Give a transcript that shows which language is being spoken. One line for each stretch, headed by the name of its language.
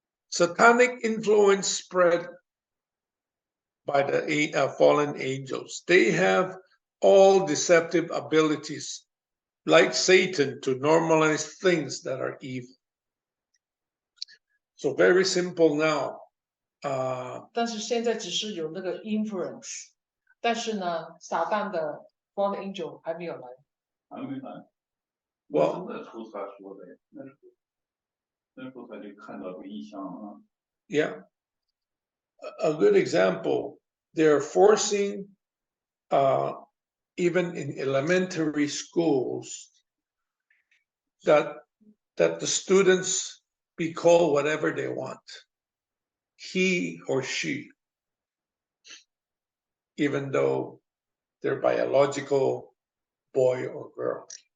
English: Satanic influence spread by the fallen angels. They have all deceptive abilities, like Satan, to normalize things that are evil. So very simple now.
Chinese: 但是现在只是有那个 influence，但是呢，撒旦的 fallen angel 还没有来。还没来。
English: Well,
Chinese: 那时候他说的，那时候他就看到个异象啊。
English: Yeah. A good example, they're forcing, even in elementary schools, that the students be called whatever they want, he or she, even though they're biological boy or girl.